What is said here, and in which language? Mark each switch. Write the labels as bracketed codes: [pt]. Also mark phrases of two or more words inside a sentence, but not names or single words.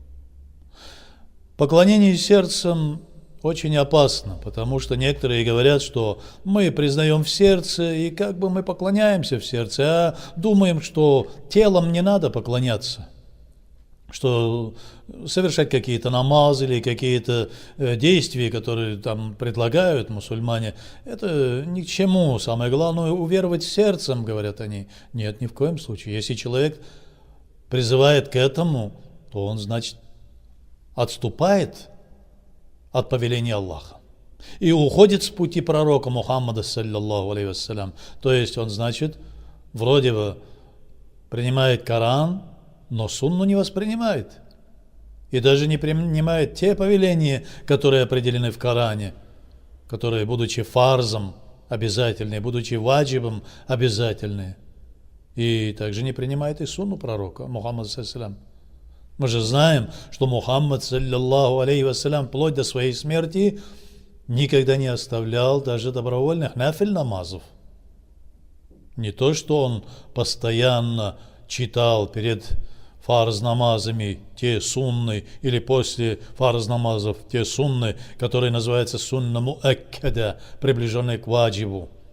[ru] Поклонение сердцем очень опасно, потому что некоторые говорят, что мы признаем в сердце, и как бы мы поклоняемся в сердце, а думаем, что телом не надо поклоняться, что совершать какие-то намазы или какие-то действия, которые там предлагают мусульмане, это ни к чему. Самое главное – уверовать сердцем, говорят они. Нет, ни в коем случае. Если человек призывает к этому, то он, значит, отступает от повеления Аллаха и уходит с пути пророка Мухаммада, [ar] صلى الله عليه وسلم. [ru] То есть он, значит, вроде бы принимает Коран, но сунну не воспринимает. И даже не принимает те повеления, которые определены в Коране, которые, будучи фарзом, обязательные, будучи ваджибом, обязательные. И также не принимает и сунну пророка Мухаммада, [ar] صلى الله عليه وسلم. [ru] Мы же знаем, что Мухаммад, [ar] صلى الله عليه وسلم, [ru] вплоть до своей смерти никогда не оставлял даже добровольных нафиль намазов. Не то, что он постоянно читал перед фарз-намазами те сунны, или после фарз-намазов те сунны, которые называются [ar] سنة مؤكدة, [ru] приближенные к ваджибу.